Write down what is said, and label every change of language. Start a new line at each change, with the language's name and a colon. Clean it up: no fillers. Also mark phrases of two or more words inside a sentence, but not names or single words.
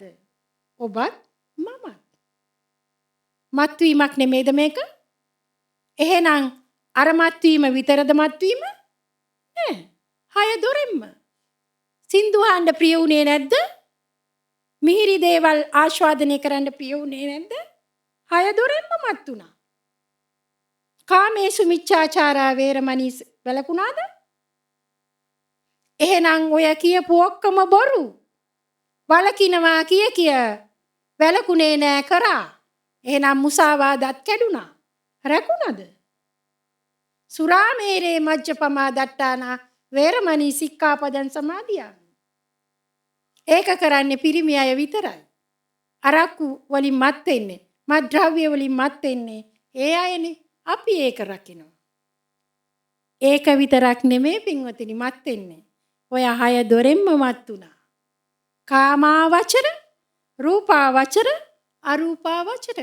Sinhala: ඔබත් මමත්. මත්වීමක් නෙමෙයිද මේක? එහෙනම් අර මත්වීම විතරද මත්වීම? නෑ. හය දොරෙන්ම. සින්දු අහන්න ප්‍රිය උනේ නැද්ද? මිහිරි දේවල් ආස්වාදනය කරන්න ප්‍රිය උනේ නැද්ද? හය දොරෙන්ම මත් වුණා.
Pali: කාමේසු මිච්ඡාචාරා වේරමණී වැළකුණාද?
Sinhala: එහෙනම් ඔය කියපු ඔක්කොම බොරු. වලකිනවා කිය වැළකුණේ නෑ කරා. එහෙනම් මුසාවාදත් කැඩුනා. රැකුණාද?
Pali: සුරාමේරේ මජ්ජපමා දට්ටානා වේරමණී සික්ඛාපදං සමාදියාමි.
Sinhala: ඒක කරන්නේ පිරිමි අය විතරයි. අරක්කු වලින් මත් වෙන්නේ, මත් ද්‍රව්‍ය වලින් මත් වෙන්නේ ඒ අයනේ. අපි ඒක රකිනවා. ඒක විතරක් නෙමෙයි පින්වතුනි මත් වෙන්නේ. ඔය හය දොරෙන්ම මත් උනා. කාමාවචර, රූපාවචර, අරූපාවචර.